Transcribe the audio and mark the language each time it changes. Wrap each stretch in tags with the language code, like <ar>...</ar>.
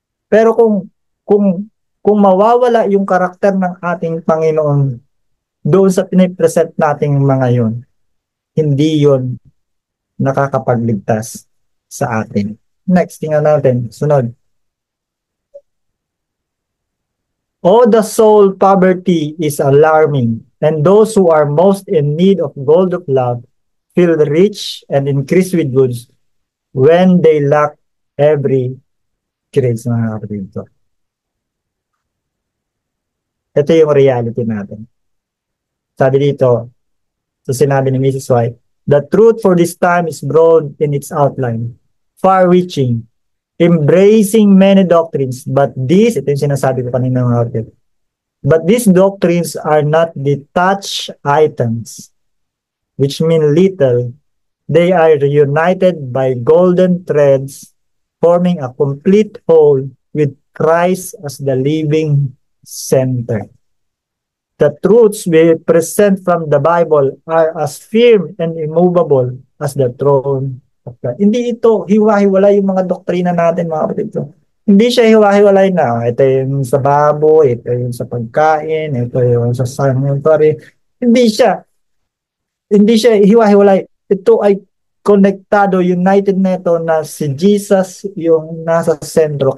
<tl>Pero kung mawawala yung karakter ng ating Panginoon doon sa pinipresent nating mga yun, hindi yun nakakapagligtas sa atin. Next, tingnan natin. Sunod.</tl> <en>Oh, the soul poverty is alarming, and those who are most in need of gold of love feel rich and increase with goods when they lack every grace,</en> <tl>mga kapatid ko. Ito yung reality natin. Sabi dito, sinabi ni Mrs.</tl> <en>White, the truth for this time is broad in its outline, far-reaching, embracing many doctrines, but</en> <tl>ito yung sinasabi ko kanina mga kapatid,</tl> <en>but these doctrines are not detached items, which mean little. They are united by golden threads, forming a complete whole with Christ as the living center. The truths we present from the Bible are as firm and immovable as the throne of God.</en> <tl>Hindi ito hiwa-hiwalay yung mga doktrina natin, mga kapatid ko. Hindi siya hiwa-hiwalay na ito yung sa baboy, ito yung sa pagkain, ito yung sa sanctuary. Hindi siya. Hindi siya hiwa-hiwalay. Ito ay konektado, united na ito na si Jesus yung nasa sentro.</tl>